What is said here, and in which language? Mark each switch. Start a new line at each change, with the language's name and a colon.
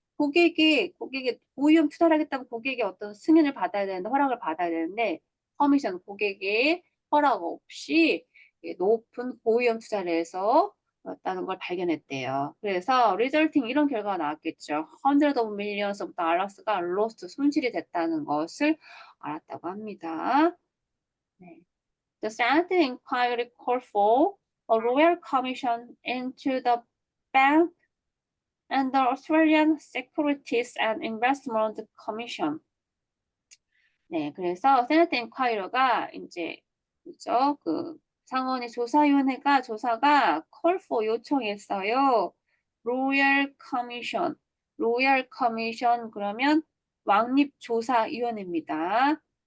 Korean: 고객이 고위험 투자를 하겠다면 고객의 어떤 승인을 받아야 되는데, 허락을 받아야 되는데,
English: permission,
Korean: 고객의 허락 없이 높은 고위험 투자를 해서 였다는 걸 발견했대요. 그래서 resulting 이런 결과가 나왔겠죠.
English: Hundreds of millions of dollars가 lost
Korean: 손실이 됐다는 것을 알았다고 합니다. 네.
English: The Senate inquiry called for a royal commission into the bank and the Australian Securities and Investment Commission.
Korean: 네, 그래서 세네트 인콰이러가 이제 그죠? 그 상원의 조사위원회가 조사가
English: call for
Korean: 요청했어요. 로열 커미션, 로열 커미션 그러면 왕립조사위원회입니다.